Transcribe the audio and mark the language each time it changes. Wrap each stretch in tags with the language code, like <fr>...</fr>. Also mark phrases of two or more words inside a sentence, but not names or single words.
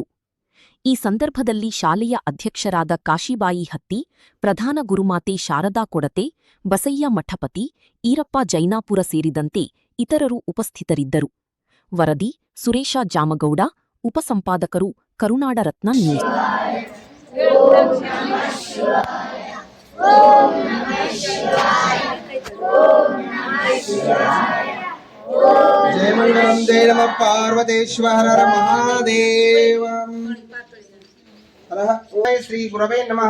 <kn>ಈ ಸಂದರ್ಭದಲ್ಲಿ ಶಾಲೆಯ ಅಧ್ಯಕ್ಷರಾದ ಕಾಶಿಬಾಯಿ ಹತ್ತಿ, ಪ್ರಧಾನ ಗುರುಮಾತೆ ಶಾರದಾ ಕೊಡತೆ, ಬಸಯ್ಯ ಮಠಪತಿ, ಈರಪ್ಪ ಜೈನಾಪುರ ಸೇರಿದಂತೆ ಇತರರು ಉಪಸ್ಥಿತರಿದ್ದರು. ವರದಿ ಸುರೇಶ ಜಾಮಗೌಡ, ಉಪಸಂಪಾದಕರು ಕರುನಾಡ ರತ್ನ ನ್ಯೂಸ್.</kn> <sa>जय मंगलम जय नमः पार्वतीश्वर हर महादेव. श्री गुरवे नमः.</sa>